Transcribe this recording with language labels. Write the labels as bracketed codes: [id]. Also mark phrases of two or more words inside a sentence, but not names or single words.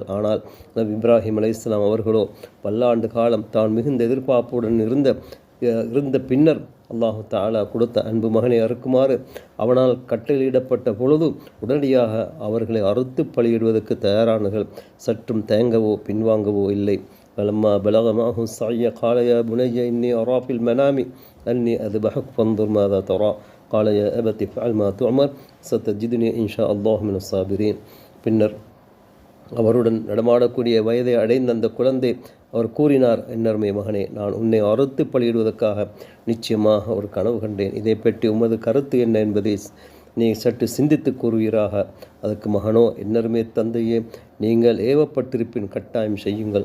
[ta] ஆனால் நபி இப்ராஹிம் அலைஹிஸ்ஸலாம் அவர்களோ பல்லாண்டு காலம் தான் மிகுந்த எதிர்பார்ப்புடன் இருந்த பின்னர் [ar] الله تعالى [ta] கொடுத்த அன்பு மகனை அறுக்குமாறு அவனால் கட்டளையிடப்பட்ட பொழுது உடனடியாக அவர்களை அறுத்து பலியிடுவதற்கு தயாரானார்கள். சற்றும் தயங்கவோ பின்வாங்கவோ இல்லை. [ar] فلما بلغ معه السعي قال يا بني إني أرى في المنام أني أذبحك فانظر ماذا ترى قال يا أبت افعل ما تؤمر ستجدني إن شاء الله من الصابرين. [ta] பின்னர் அவருடன் நடமாடக்கூடிய வயதை அடைந்த அந்த குழந்தை அவர் கூறினார், என்னருமை மகனே, நான் உன்னை அறுத்து பலியிடுவதற்காக நிச்சயமாக ஒரு கனவு கண்டேன். இதை பற்றி உமது கருத்து என்ன என்பதை நீ சற்று சிந்தித்து கூறுவீராக. அதற்கு மகனோ, என்னருமே தந்தையே, நீங்கள் ஏவப்பட்டிருப்பின் கட்டாயம் செய்யுங்கள்.